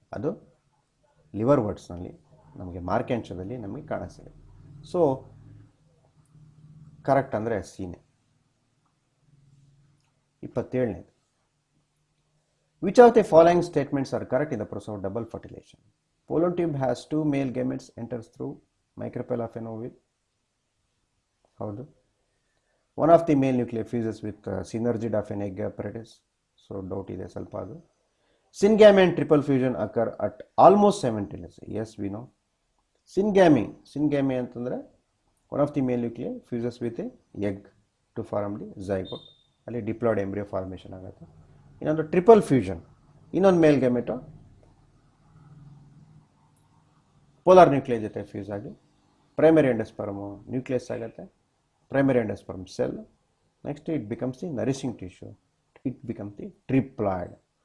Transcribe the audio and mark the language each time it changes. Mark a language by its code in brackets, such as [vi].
[kn] ಅದು ಲಿವರ್ ವರ್ಡ್ಸ್ನಲ್ಲಿ ನಮಗೆ ಮಾರ್ಕೆಂಶದಲ್ಲಿ ನಮಗೆ ಕಾಣಿಸ್ತಿದೆ. ಸೊ ಕರೆಕ್ಟ್ ಅಂದರೆ ಸೀನೆ. [en] 27ನೇದು, which of the following statements are correct in the process of double fertilization? Pollen tube has 2 male gametes enters through micropyle of an ovule, ಹೌದು. One of the male nuclei fuses with synergid of an egg apparatus, so doubt [kn] ಇದೆ ಸ್ವಲ್ಪ ಅದು. [en] Syngamy and triple fusion occur at almost simultaneously, yes we know. Syngamy ಅಂತಂದರೆ one of the male nuclei fuses with a egg to form the zygote, [kn] ಅಲ್ಲಿ diploid embryo formation ಆಗುತ್ತೆ. ಇನ್ನೊಂದು triple fusion, ಇನ್ನೊಂದು ಮೇಲ್ ಗೆಮೆಟೋ polar nucleus ಜೊತೆ fuse ಆಗಿ primary endosperm nucleus ಆಗುತ್ತೆ, primary endosperm cell. [en] Next it becomes the nourishing tissue, it becomes the triploid.